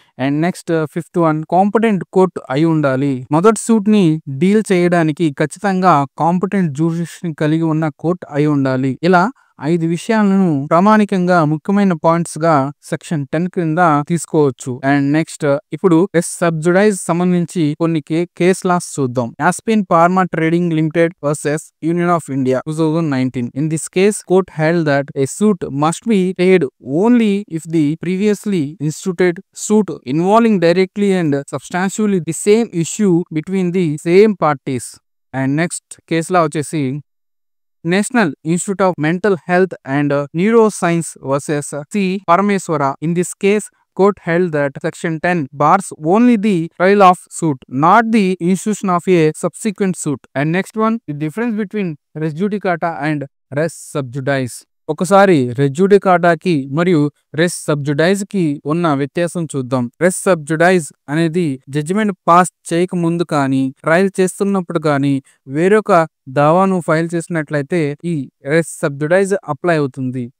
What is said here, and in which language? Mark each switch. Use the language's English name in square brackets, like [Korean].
[English] and next fifth one [Telugu] competent court అయి ఉండాలి. మొదటి సూట్ ని డీల్ చేయడానికి ఖచ్చితంగా కాంపిటెంట్ జ్యూరిడిక్షన్ కలిగి ఉన్న కోర్ట్ అయి ఉండాలి. ఇలా 5 విషయాలను ప్రామాణికంగా ముఖ్యమైన పాయింట్స్ గా సెక్షన్ 10 క్రింద తీసుకోవచ్చు. అండ్ నెక్స్ట్ ఇప్పుడు రెస్ సబ్ జుడైజ్ సంబంధించి కొన్ని కేస్ లాస్ చూద్దాం. [English] Aspin pharma trading limited versus union of India 2019. In this case, court held that a suit must be paid only if the previously instituted suit involving directly and substantially the same issue between the same parties. And next case law వచ్చేసి national institute of mental health and neuroscience versus C Parameshwara. In this case, court held that section 10 bars only the trial of suit, not the institution of a subsequent suit. And next one, the difference between res judicata and res sub judice. [Telugu] ఒకసారి రెస్ జుడికాటాకి మరియు రెస్ sub జుడైజ్ కి ఉన్న వ్యత్యాసం చూద్దాం. రెస్ sub జుడైజ్ అనేది judgement pass చేయక ముందు కానీ ట్రయల్ చేస్తున్నప్పుడు కానీ వేరొక దావాను ఫైల్ చేసినట్లయితే ఈ రెస్ సబ్ జుడైజ్ అప్లై అవుతుంది.